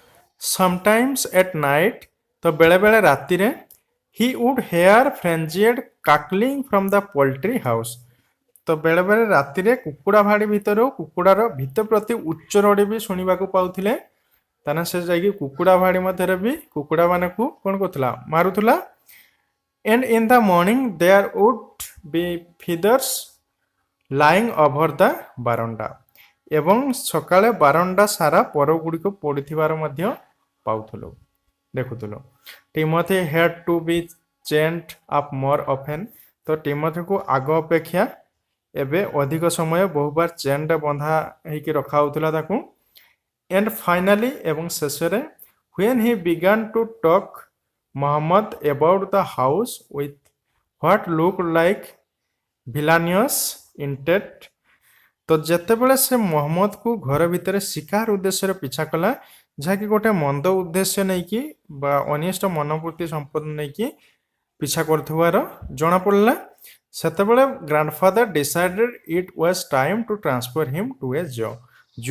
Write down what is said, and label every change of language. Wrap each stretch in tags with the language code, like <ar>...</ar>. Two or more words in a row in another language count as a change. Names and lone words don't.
<en>sometimes at night,</en> <or>ତ ବେଳେବେଳେ ରାତିରେ,</or> <en>he would hear frenzied cackling from the poultry house.</en> <or>ତ ବେଳେବେଳେ ରାତିରେ କୁକୁଡ଼ା ଭାଡ଼ି ଭିତରୁ କୁକୁଡ଼ାର ଭିତ ପ୍ରତି ଉଚ୍ଚ ରଡ଼ି ବି ଶୁଣିବାକୁ ପାଉଥିଲେ। ତାହେଲେ ସେ ଯାଇକି କୁକୁଡ଼ା ଭାଡ଼ି ମଧ୍ୟରେ ବି କୁକୁଡ଼ାମାନଙ୍କୁ କ'ଣ କରୁଥିଲା, ମାରୁଥିଲା।</or> <en>And in the morning there would be feathers lying over the ବାରଣ୍ଡା।</en> <or>ଏବଂ ସକାଳେ ବାରଣ୍ଡା ସାରା ପରଗୁଡ଼ିକ ପଡ଼ିଥିବାର ମଧ୍ୟ ପାଉଥିଲୁ, ଦେଖୁଥିଲୁ।</or> <en>ଟିମୋଥି had to be chained up more often।</en> <or>ତ ଟିମୋଥିକୁ ଆଗ ଅପେକ୍ଷା ଏବେ ଅଧିକ ସମୟ ବହୁବାର ଚେନ୍ରେ ବନ୍ଧା ହେଇକି ରଖା ହେଉଥିଲା ତାକୁ।</or> <en>And finally</en> <or>ଏବଂ ଶେଷରେ</or> <en>when he began to talk Muhammad about the house with what looked like villainous intent।</en> <or>ତ ଯେତେବେଳେ ସେ ମହମ୍ମଦକୁ ଘର ଭିତରେ ଶିକାର ଉଦ୍ଦେଶ୍ୟରେ ପିଛା କଲା, ଯାହାକି ଗୋଟେ ମନ୍ଦ ଉଦ୍ଦେଶ୍ୟ ନେଇକି ବା ଅନିଷ୍ଟ ମନୋବୃତ୍ତି ସମ୍ପନ୍ନ ନେଇକି ପିଛା କରୁଥିବାର ଜଣାପଡ଼ିଲା, ସେତେବେଳେ</or> <en>grandfather decided it was time to transfer him to a zoo.</en>